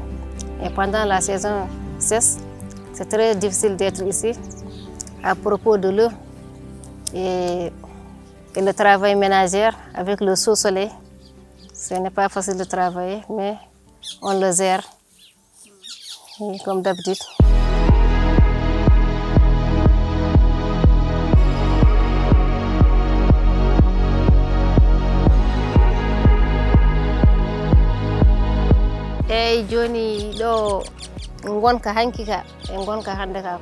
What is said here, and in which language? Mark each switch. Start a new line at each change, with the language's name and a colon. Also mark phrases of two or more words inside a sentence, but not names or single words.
French: Et pendant la saison sèche, c'est très difficile d'être ici. À propos de l'eau et le travail ménagère avec le sous-soleil, ce n'est pas facile de travailler, mais on le gère comme d'habitude.
Fula: Eyi joni ɗo gonka hanki ka e gonka hande ka